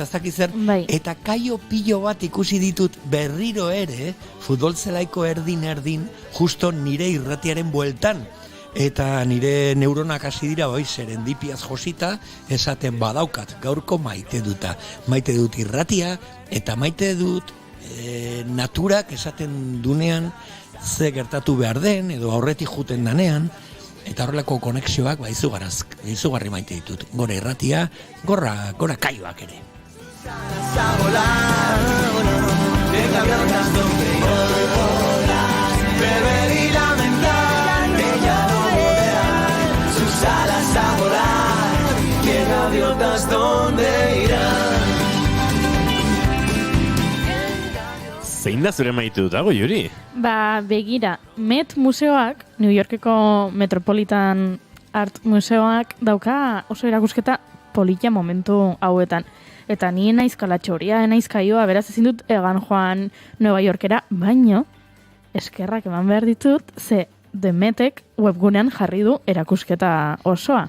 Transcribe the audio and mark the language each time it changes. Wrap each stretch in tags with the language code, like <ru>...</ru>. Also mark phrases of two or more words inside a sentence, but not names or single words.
<eu>ez dakiz zer, eta kaio pilo bat ikusi ditut berriro ere, futbol zelaiko erdin, justo nire irratiaren bueltan, eta nire neuronak hasi dira serendipiaz josita, esaten badaukat, gaurko maite dut irratia, eta maite dut naturak esaten dunean, ze gertatu behar den, edo aurretik juten danean, eta horrelako konexioak izugarri maite ditut. Gora irratia, gora kaioak ere.</eu> <es>Beber y lamentar que ya no volverán sus alas a volar. 100 gaviotas, ¿dónde irán?</es> <eu>Zein da zure maite dutago, Juri? Begira, Met Museoak, New Yorkeko Metropolitan Art Museoak dauka oso erakusketa polita momentu hauetan. Eta ni naiz kalatxoria, naiz kaioa, beraz ezin dut egan joan Nueva Yorkera, baino eskerrak eman behar ditut, ze The Metek webgunean jarri du erakusketa osoa.</eu>